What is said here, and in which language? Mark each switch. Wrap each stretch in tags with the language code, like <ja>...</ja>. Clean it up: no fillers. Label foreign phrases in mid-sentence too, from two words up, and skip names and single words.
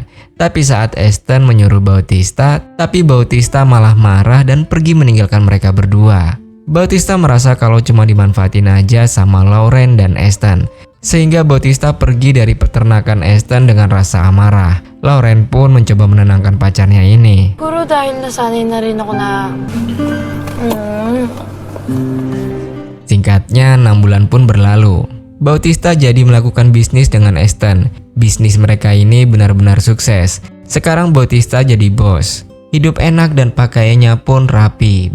<id>Tapi saat Aston menyuruh Bautista, tapi Bautista malah marah dan pergi meninggalkan mereka berdua. Bautista merasa kalau cuma dimanfaatin aja sama Lauren dan Aston. Sehingga Bautista pergi dari peternakan Aston dengan rasa amarah. Lauren pun mencoba menenangkan pacarnya ini.</id> <tl>Siguro dahil nasanay na rin ako na...</tl> <id>Singkatnya, 6 bulan pun berlalu. Bautista jadi melakukan bisnis dengan Aston. Bisnis mereka ini benar-benar sukses. Sekarang Bautista jadi bos. Hidup enak dan pakaiannya pun rapi.</id>